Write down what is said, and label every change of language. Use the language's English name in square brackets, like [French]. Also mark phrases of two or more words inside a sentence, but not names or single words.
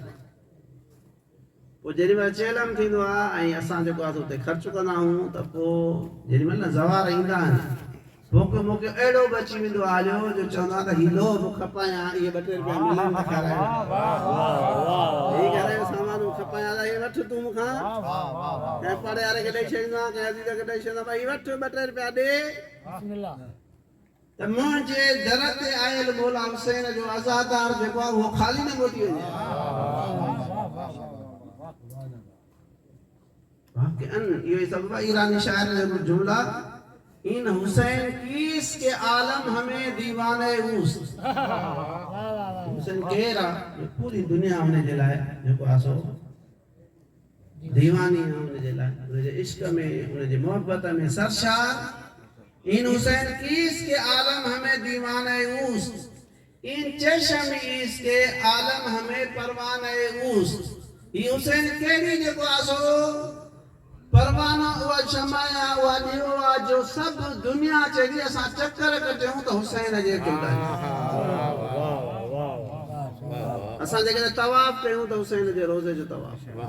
[Sindhi] पोइ जेॾीमहिल चेलम थींदो आहे ऐं असां जेको आहे हुते ख़र्च कंदा आहियूं, त पोइ जेॾीमहिल न ज़वार ईंदा आहिनि, मूंखे अहिड़ो बि अची वेंदो आहे जो चवंदो आहे त हीउ लोह बि खपायां, इहे 2-3 रुपया मिलनि त खारायां, हीउ घर जो सामानूं खपायां, इहे वठि तूं मूंखां, कंहिं पाड़े वारे खे ॾेई छॾींदो आहे, कंहिं अज़ीज़ खे ॾेई छॾींदो आहे, भई वठि 2-3 रुपया ॾे। त मुंहिंजे दर ते आयल मौला हुसैन जो अज़ादार जेको आहे उहो ख़ाली न मोटी वञे। इहो सभु ईरानी शाइर जो जुमला, [Persian] این حسین کیست که عالم همه دیوانهٔ اوست. [Sindhi] हुसैन केर आहे? पूरी दुनिया हुनजे लाइ जेको आहे सो दीवानी आहे, हुनजे लाइ, हुनजे इश्क में, हुनजे मोहब्बत में सरशार। [Persian] این حسین کیست که عالم همه دیوانهٔ اوست, این چشم ایس که عالم همه پروانهٔ اوست. [Sindhi] ये हुसैन केरी जेको आहे सो परवाना, उहा शमाया, उहा ॾियो आहे जो सभु दुनिया चई असां चकर कटियूं त हुसैन जे किरदार, असां जेकॾहिं तवाफ़ कयूं त हुसैन जे रोज़े जो तवाफ़।